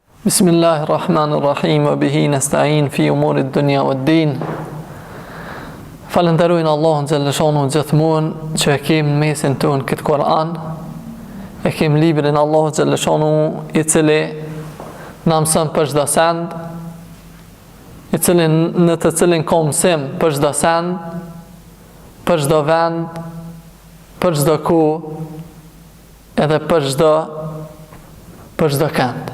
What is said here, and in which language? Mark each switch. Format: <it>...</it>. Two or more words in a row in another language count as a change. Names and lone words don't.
<ar>بسم الله الرحمن الرحيم وبه نستعين في أمور الدنيا والدين.</ar> <sq>Falenderojnë Allahun xhalleshanu gjithmonë që e kemi në mesin tonë këtë Kur'an, e kemi librin Allahut xhalleshanu i cili na mëson për çdo send, në të cilin ka mësim për çdo send, për çdo vend, për çdo kohë, edhe për çdo kënd.</sq>